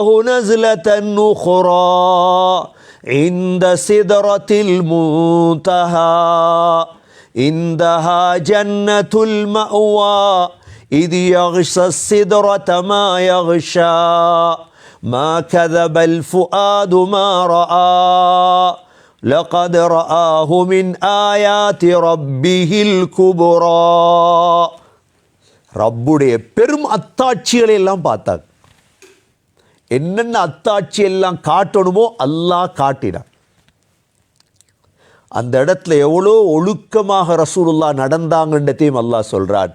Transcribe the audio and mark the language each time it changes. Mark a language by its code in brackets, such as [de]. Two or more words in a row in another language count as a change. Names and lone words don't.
[ar] نزلة أخرى عند سدرة المنتهى عندها جنة المأوى إذ يغشى السدرة ما يغشى ما كذب الفؤاد ما رأى لقد رآه من آيات ربه الكبرى. [ta] ரப்புடைய பெரும் அத்தாட்சிகளை எல்லாம் பார்த்தாங்க. என்னென்ன அத்தாட்சி எல்லாம் காட்டணுமோ அல்லாஹ் காட்டினான். அந்த இடத்துல எவ்வளோ ஒழுக்கமாக ரசூலுல்லாஹ் நடந்தாங்கன்றதையும் அல்லாஹ் சொல்றான்.